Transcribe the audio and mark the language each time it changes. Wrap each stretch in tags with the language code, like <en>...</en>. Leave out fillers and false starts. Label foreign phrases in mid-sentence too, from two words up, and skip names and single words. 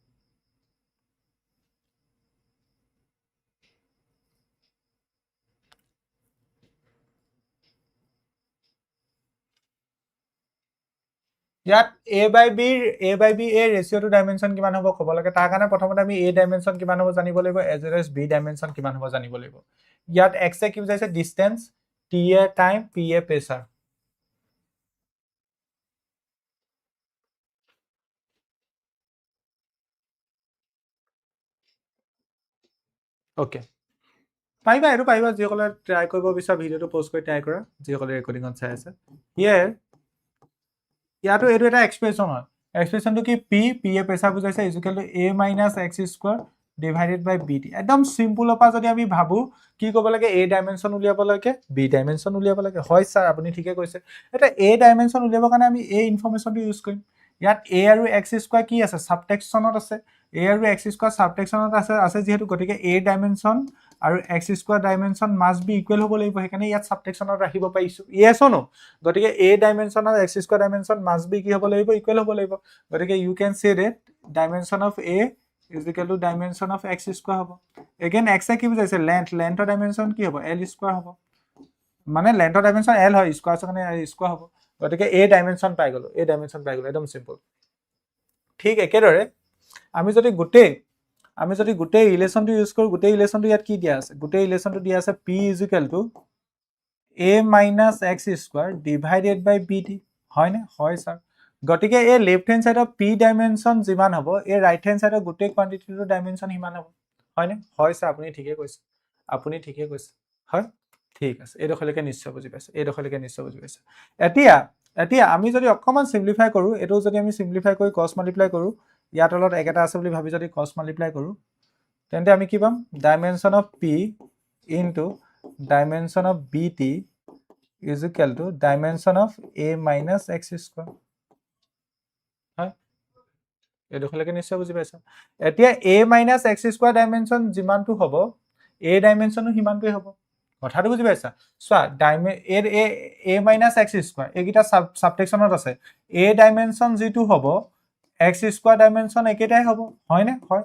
<as>ইয়াত a by b a ৰেশিও টু ডাইমেনশন কিমান হ'ব ক'ব লাগে তাৰ কাৰণে প্ৰথমতে আমি a ডাইমেনশন কিমান হ'ব জানিব লাগিব</as> <en>as well as</en> <as>b ডাইমেনশন কিমান হ'ব জানিব লাগিব ইয়াত x এ কি বুজাইছে ডিসটেন্স t এ টাইম p এ প্ৰেসাৰ ওকে পাইবা এটো পাইবা যিসকলে ট্ৰাই কৰিব বিচাৰ ভিডিওটো পজ কৰি ট্ৰাই কৰা যিসকলে ৰেকৰ্ডিংত চাই আছে ইয়াতো এটো এটা এক্সপ্ৰেছন হয় এক্সপ্ৰেছনটো কি p এ প্ৰেসাৰ বুজাইছে</as> <en>is equal to a minus x</en> <as>স্কয়াৰ</as> <en>divided by</en> <as>bt একদম সিম্পল অপা যদি আমি ভাবো কি ক'ব লাগে a ডাইমেনশন উলিয়াব লাগে b ডাইমেনশন উলিয়াব লাগে হয় স্যাৰ আপুনি ঠিকে কৈছে এটা a ডাইমেনশন উলিয়াবৰ কাৰণে আমি a ইনফৰমেশনটো ইউজ কৰিম ইয়াত a আৰু x স্কয়াৰ কি আছে সাবটেক্সনত আছে a আৰু x স্কয়াৰ সাবটেক্সনত আছে যেহেতু গতিকে a ডাইমেনশন আৰু x স্কয়াৰ ডাইমেনশন</as> <en>must be</en> <as>ইকুৱেল হ'ব লাগিব সেইকাৰণে ইয়াত সাবটেক্সনত ৰাখিব পাইছো</as> <en>yes or no</en> <as>গতিকে a ডাইমেনশন আৰু x স্কয়াৰ ডাইমেনশন</as> <en>must be</en> <as>কি হ'ব লাগিব ইকুৱেল হ'ব লাগিব গতিকে</as> <en>you can say that dimension of a is equal to dimension of x square</en> <as>হ'ব again x এ কি বুজাইছে লেন্থৰ ডাইমেনশন কি হ'ব l স্কয়াৰ হ'ব মানে লেন্থৰ ডাইমেনশন l হয় স্কয়াৰৰ কাৰণে l স্কয়াৰ হ'ব গতিকে a ডাইমেনশন পাই গলো একদম সিম্পল ঠিক একেদৰে আমি যদি গোটেই ৰিলেশনটো ইউজ কৰো গোটেই ৰিলেশনটো ইয়াত কি দিয়া আছে গোটেই ৰিলেশনটো দিয়া আছে</as> <en>p is equal to a minus x square divided by bt</en> <as>হয় নে হয় স্যাৰ গটিকে এ</as> <en>left hand sideৰ</en> <as>p ডাইমেনশন যিমান হ'ব এ</as> <en>right hand sideৰ</en> <as>গোটেই কোৱান্টিটিটোৰ ডাইমেনশন হিমান হ'ব হয় নে হয় স্যাৰ আপুনি ঠিকে কৈছে হয় ঠিক আছে এই দখলৈকে নিশ্চয় বুজি পাইছে এতিয়া আমি যদি অকমান সিম্পলিফাই কৰো এটো যদি আমি সিম্পলিফাই কৰি cos মাল্টিপ্লাই কৰো ইয়াত তলত একেটা আছে বুলি ভাবি যদি cos মাল্টিপ্লাই কৰো তেন্তে আমি কি পাম</as> <en>dimension of p into dimension of bt is equal to dimension of a minus x square</en> <as>হয় এই দখলৈকে নিশ্চয় বুজি পাইছা এতিয়া</as> <en>a minus x square</en> <as>ডাইমেনশন যিমানটো হ'ব a ডাইমেনশনো হিমানটোই হ'ব কথাটো বুজি পাইছা সোৱা</as> <en>a minus x square</en> <as>একিটা সাবটেক্সনত আছে a ডাইমেনশন যেটো হ'ব</as> <en>x square</en> <as>ডাইমেনশন একেটাই হ'ব হয় নে হয়</as>